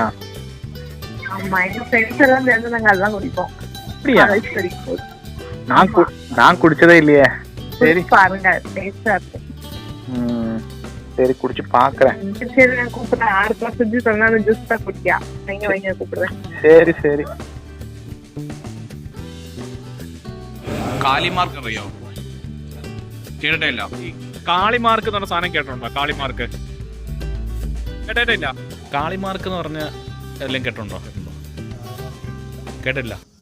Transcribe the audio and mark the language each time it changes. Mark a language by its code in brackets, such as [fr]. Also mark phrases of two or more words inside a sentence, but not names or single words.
[ta] ஆமா, எங்க ஃப்ரெண்ட்ஸ் எல்லாம் சேர்ந்து நாங்க அதெல்லாம் குடிப்போம். அப்படியா? காலேஜ் படிக்கும்போது. நான் குடிச்சதே இல்லையே. சரி பாருங்க, டேஸ்டா இருக்கும். சரி, குடிச்சு பாக்குறேன். சரி, நான் கூப்பிடுறேன். 6 கிளாஸ் செஞ்சு சொன்னா ஜூஸ் தான் குடிக்கியா? நீங்க வைங்க, கூப்பிடுறேன். சரி. [ml] കാളിമാർക്ക് അറിയോ? കേട്ടിട്ടില്ല. കാളിമാർക്ക് എന്ന് പറഞ്ഞ സാധനം കേട്ടിട്ടുണ്ടോ? കാളിമാർക്ക് കേട്ടിട്ടില്ല. കാളിമാർക്ക് എന്ന് പറഞ്ഞ എല്ലാം കേട്ടിട്ടുണ്ടോ? കേട്ടില്ല.